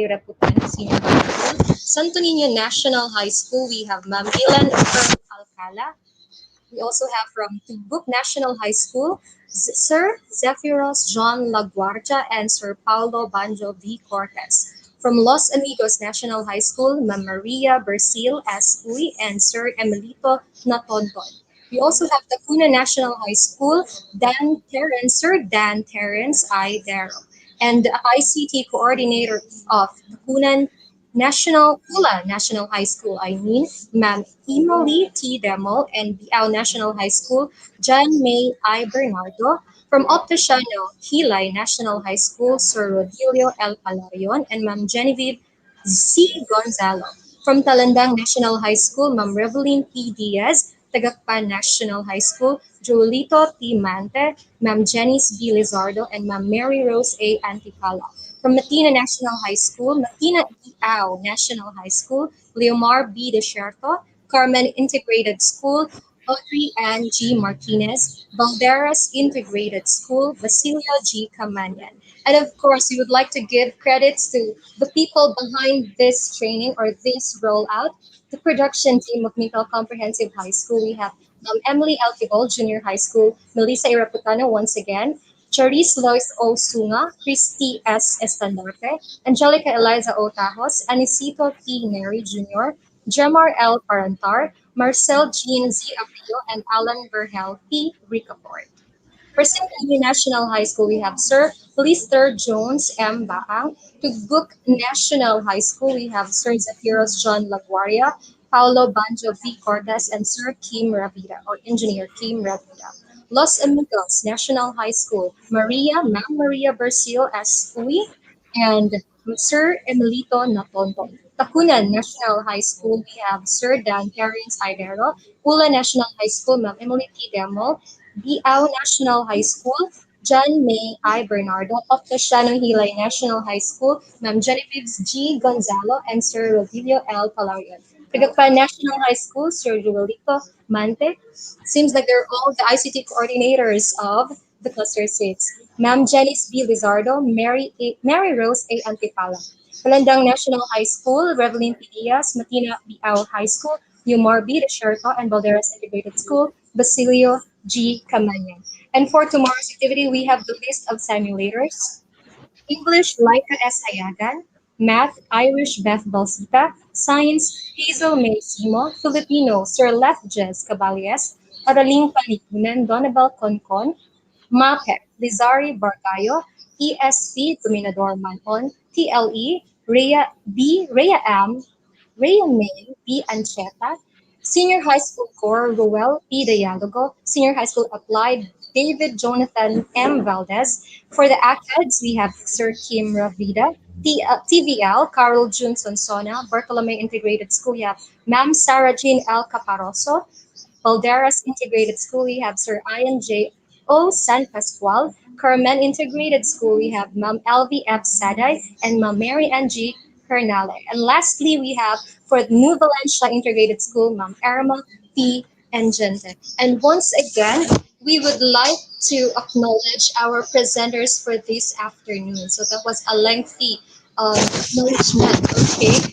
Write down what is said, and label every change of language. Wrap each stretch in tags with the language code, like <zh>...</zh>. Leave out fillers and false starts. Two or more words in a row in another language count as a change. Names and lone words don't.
<en>Reputan, Senior High School, Santo Niño National High School, we have Ma'am Milan Earl Alcala. We also have from Tugbuk National High School, Sir Zephyros John Laguardia and Sir Paulo Banjo V. Cortez. From Los Amigos National High School, Ma'am Maria Bercil S. Uy and Sir Emilito Natonton. We also have Tacuna National High School, Sir Dan Terence I. Darrow. And the ICT coordinator of Tacunan National High School, I mean, Ma'am Emily T. Demo, and Biao National High School, John May I. Bernardo. From Opticiano, Hilay National High School, Sir Rodilio L. Palarion, and Ma'am Genevieve C. Gonzalo. From Talandang National High School, Ma'am Reveline P. Diaz. Tagakpan National High School, Julito T. Mante, Ma'am Janice B. Lizardo, and Ma'am Mary Rose A. Antipala. From Matina National High School, Matina Biao National High School, Leomar B. Desierto, Carmen Integrated School, Audrey Ann G. Martinez, Valderas Integrated School, Basilio G. Camanyan. And of course, we would like to give credits to the people behind this training or this rollout. The production team of Mintal Comprehensive High School. We have Emily Altibol, Junior High School, Melissa Iraputano once again, Charis Lois O. Sunga, Christy S. Estandarte, Angelica Eliza O. Tajos, Anisito P. Neri Jr., Jemar L. Parantar, Marcel Jean Z. Abrio, and Alan Verhel P. Ricaport. For St. National High School, we have Sir Lister Jones M. Baang. To Book National High School, we have Sir Zephyrus John Laguaria, Paulo Banjo V. Cortez, and Sir Kim Ravida, or Engineer Kim Ravida. Los Amigos National High School, Ma'am Maria Bercil S. Uy, and Sir Emilito Natonton. Tacunan National High School, we have Sir Dan Terrence Idero, Ula National High School, Ma'am Emily T. Demo, Biao National High School, John May I. Bernardo, Opticiano Hilay National High School, Ma'am Genevieve G. Gonzalo, and Sir Rodilio L. Palarian. Tagapa National High School, Sir Joelito Mante. Seems like they're all the ICT coordinators of the Cluster 6. Ma'am Janice B. Lizardo, Mary Rose A. Antipala. Palandang National High School, Revelyn P. Diaz, Matina Biao High School, Umar B. Desherto, and Balderas Integrated School, Basilio G. Camanyan. And for tomorrow's activity, we have the list of simulators. English, Laika S. Hayagan. Math, Irish, Beth Balsita. Science, Hazel May Simo. Filipino, Sir Lefjes Cabales. Araling Panikunan, Donabel Concon. MAPEC, Lizari Barcayo. ESP, Dominador Manon. TLE, Rhea M. Rhea May B. Ancheta, Senior High School Core Ruel P. Dialogo, Senior High School Applied David Jonathan M. Valdez. For the ACADS, we have Sir Kim Ravida, TVL Carol Jun Sonsona, Bartolome Integrated School, we have Ma'am Sarah Jean L. Caparoso, Balderas Integrated School, we have Sir Ian J. O. San Pascual. Carmen Integrated School, we have Ma'am Elvie F. Saday and Ma'am Mary Ann G. Hernale. And lastly, we have for New Valencia Integrated School, Ma'am Irma P. Engente. And once again, we would like to acknowledge our presenters for this afternoon. So that was a lengthy acknowledgement, okay?</en>